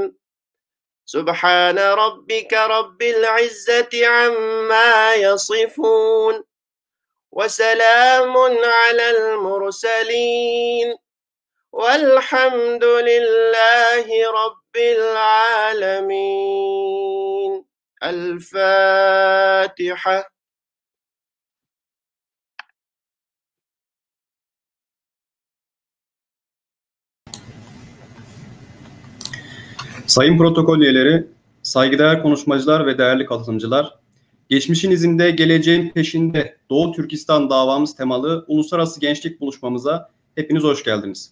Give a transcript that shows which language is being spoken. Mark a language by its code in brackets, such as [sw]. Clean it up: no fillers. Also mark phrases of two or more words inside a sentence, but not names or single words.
[ar] سبحان ربك رب العزة عما يصفون وسلام على المرسلين والحمد لله رب العالمين. الفاتحة. [tr] Sayın protokol üyeleri, saygıdeğer konuşmacılar ve değerli katılımcılar, geçmişin izinde geleceğin peşinde Doğu Türkistan davamız temalı uluslararası gençlik buluşmamıza hepiniz hoş geldiniz.